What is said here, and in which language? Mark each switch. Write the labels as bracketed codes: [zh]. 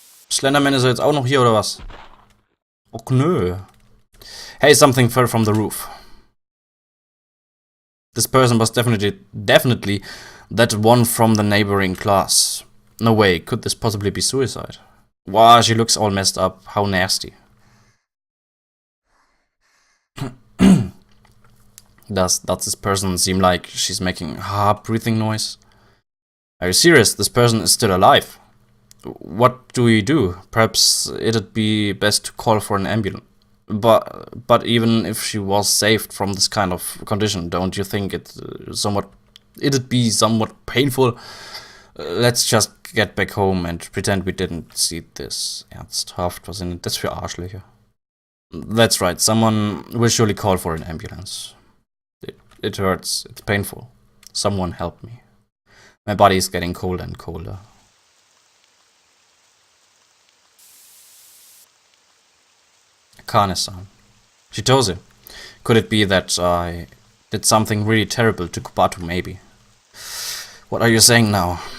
[de] Slenderman ist jetzt auch noch hier, oder was? Och nö. [en] Hey, something fell from the roof. This person was definitely that one from the neighboring class. No way, could this possibly be suicide? Wow, she looks all messed up. How nasty. Does this person seem like she's making hard breathing noise? Are you serious? This person is still alive. What do we do? Perhaps it'd be best to call for an ambulance. But even if she was saved from this kind of condition, don't you think it'd be somewhat painful? Let's just get back home and pretend we didn't see this. [de] Ernsthaft, was sind das für Arschlöcher? [en] That's right, someone will surely call for an ambulance. It hurts, it's painful. Someone help me. My body is getting colder and colder. Kane-san. Chitose. Could it be that I did something really terrible to Kubato, maybe? What are you saying now?